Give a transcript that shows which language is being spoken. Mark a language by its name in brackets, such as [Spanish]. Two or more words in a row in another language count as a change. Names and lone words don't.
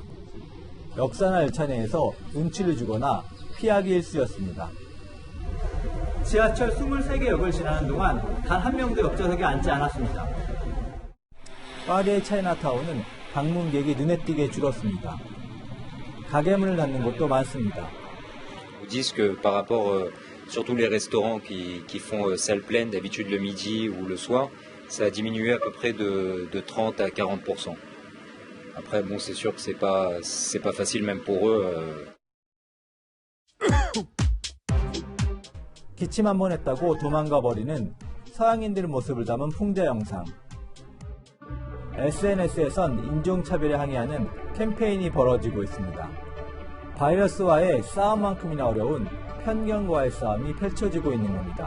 [Korean] 역사나 열차 내에서 눈치를 주거나 피하기 일쑤였습니다. 지하철 23개 역을 지나는 동안 단 한 명도 옆좌석에 앉지 않았습니다. 파리의 차이나타운은 방문객이 눈에 띄게 줄었습니다. 가게 문을 닫는 곳도 많습니다. [French] Ils disent que par rapport surtout les restaurants qui font salle pleine d'habitude le midi ou le soir, ça a diminué à peu près de 30 à 40%. Après bon, c'est sûr que c'est pas facile même pour eux. [Korean] 기침 한 번 했다고 도망가 버리는 서양인들 모습을 담은 풍자 영상. SNS에선 인종차별에 항의하는 캠페인이 벌어지고 있습니다. 바이러스와의 싸움만큼이나 어려운 편견과의 싸움이 펼쳐지고 있는 겁니다.